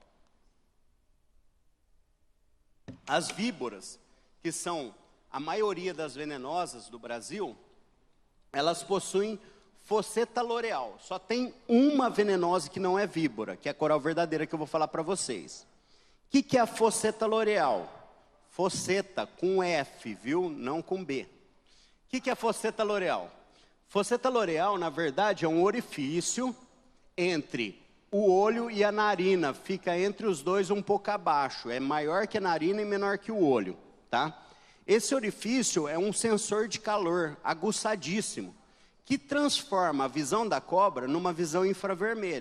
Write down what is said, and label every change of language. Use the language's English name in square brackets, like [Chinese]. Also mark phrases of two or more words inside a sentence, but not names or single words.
[Portuguese] As víboras, que são a maioria das venenosas do Brasil, elas possuem fosseta loreal. Só tem uma venenosa que não é víbora, que é a coral verdadeira, que eu vou falar para vocês. O que é a fosseta loreal? Fosseta com F, viu? Não com B. O que é a fosseta loreal? Fosseta loreal, na verdade, é um orifício entre o olho e a narina. Fica entre os dois um pouco abaixo. É maior que a narina e menor que o olho, tá? Esse orifício é um sensor de calor aguçadíssimo, que transforma a visão da cobra numa visão infravermelho.